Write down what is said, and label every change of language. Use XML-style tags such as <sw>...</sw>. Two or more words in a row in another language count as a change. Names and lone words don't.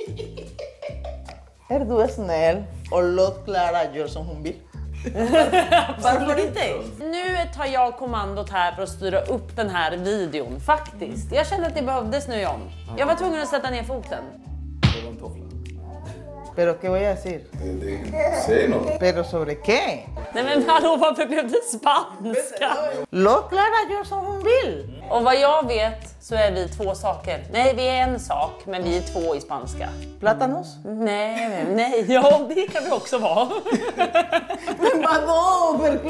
<sv>Är du snäll och låt Clara göra som hon vill? Varför inte? Nu tar jag kommandot här för att styra upp den här videon. Faktiskt. Jag kände att det behövdes nu, John. Jag var tvungen att sätta ner foten. Det var en toffla.</sv> <es>Pero qué voy a decir?</es> <sv>Säg något.</sv> <es>Pero sobre qué?</es> <sv>Nej men hallå, varför blev det spanska? Låt Clara göra som hon vill. Och vad jag vet så är vi två saker. Nej, vi är en sak, men vi är två i spanska. Plátanos? Nej, ja det kan vi också vara. Men vadå? Förklara.</sv>